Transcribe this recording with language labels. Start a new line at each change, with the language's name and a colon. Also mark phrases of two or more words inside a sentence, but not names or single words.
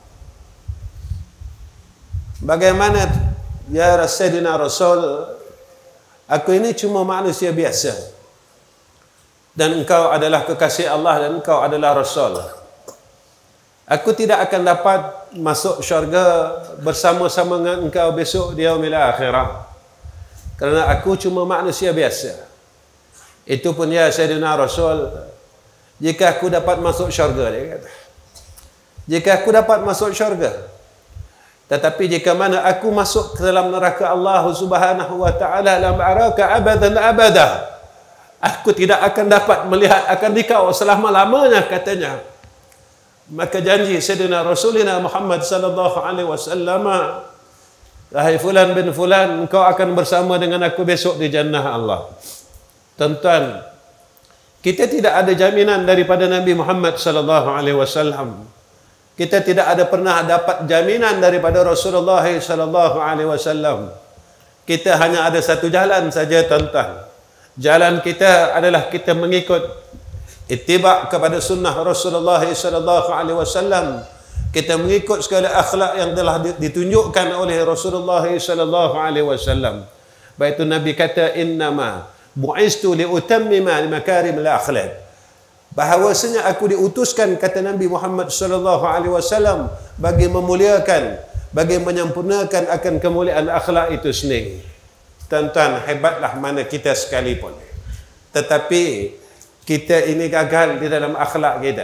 Malay: Bagaimana ya Sayyidina Rasul, aku ini cuma manusia biasa. Dan engkau adalah kekasih Allah dan engkau adalah Rasul. Aku tidak akan dapat masuk syurga bersama-sama dengan engkau besok di
Arabic: يوم الآخرة.
Malay: Kerana aku cuma manusia biasa. Itu pun ya Sayyidina Rasul, jika aku dapat masuk syurga, dia kata. Jika aku dapat masuk syurga. Tetapi jika mana aku masuk ke dalam neraka Allah
Arabic: سبحانه وتعالى, لم أرك أبدا أبدا.
Malay: Aku tidak akan dapat melihat akan dikau selama-lamanya, katanya. Maka janji Sayyidina Rasulina Muhammad
Arabic: صلى الله عليه وسلم,
Malay: wahai
Arabic: فلان بن فلان,
Malay: engkau akan bersama dengan aku besok di jannah Allah. Tuan-tuan, kita tidak ada jaminan daripada Nabi Muhammad
Arabic: صلى الله عليه وسلم.
Malay: Kita tidak ada pernah dapat jaminan daripada Rasulullah
Arabic: صلى الله عليه وسلم.
Malay: Kita hanya ada satu jalan saja, tuan-tuan. Jalan kita adalah kita mengikut ittiba' kepada sunnah Rasulullah
Arabic: صلى الله عليه وسلم.
Malay: Kita mengikut segala akhlak yang telah ditunjukkan oleh Rasulullah
Arabic: صلى الله عليه وسلم.
Malay: Baik itu Nabi kata,
Arabic: إنما بعثت لأتمم مكارم الأخلاق.
Malay: Bahawasanya aku diutuskan, kata Nabi Muhammad
Arabic: صلى الله عليه وسلم,
Malay: bagi memuliakan, bagi menyempurnakan akan kemuliaan akhlak itu sendiri. Tuan-tuan, hebatlah mana kita sekalipun, tetapi kita ini gagal di dalam akhlak kita.